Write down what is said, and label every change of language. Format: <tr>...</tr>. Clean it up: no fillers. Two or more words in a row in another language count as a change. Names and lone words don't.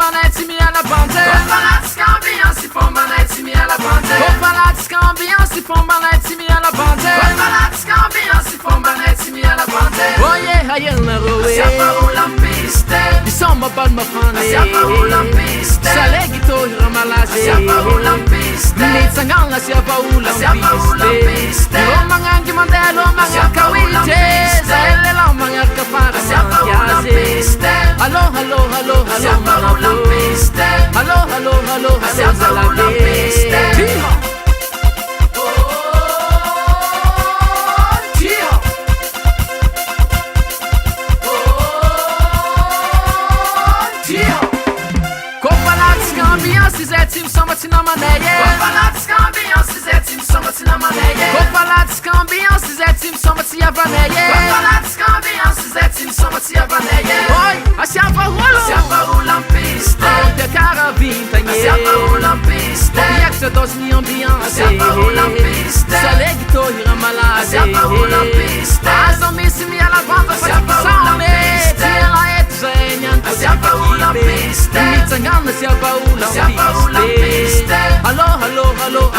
<mg>tsy miala bande Kofalatsika ambiance fombanay tsy miala bande Kofalatsika ambiance fombanay tsy miala bande Kofalatsika ambiance fombanay tsy miala bande</mg> <en>Oh yeah,</en> <mg>ayenareo Asiapa olampiste Isoma bal mafane Asiapa olampiste Salegi tohira malaze Asiapa olampiste Nitsangana asiapa olampiste Lo mangangi mandelo mangarka wite Zaelela mangarka para Asiapa olampiste Allo, allo, allo, allo Asiapa olampiste Allo, allo, allo, Asiapa olampiste Zety misoma tsy namanay Kofalatsika ambiance zety misoma tsy namanay Kofalatsika ambiance zety misoma tsy havanay Kofalatsika ambiance zety misoma tsy havanay Oi, asiapa olo Asiapa olampiste Piakara vintagny Asiapa olampiste Miakatra dose-ny ambiance Asiapa olampiste Salegy tohira malaze Asiapa olampiste Azo misy miala banda Asiapa olampiste Tiela eto zay nianto Asiapa olampiste Mitsangana asiapa olampiste Allo, allo, allo, allo,</mg>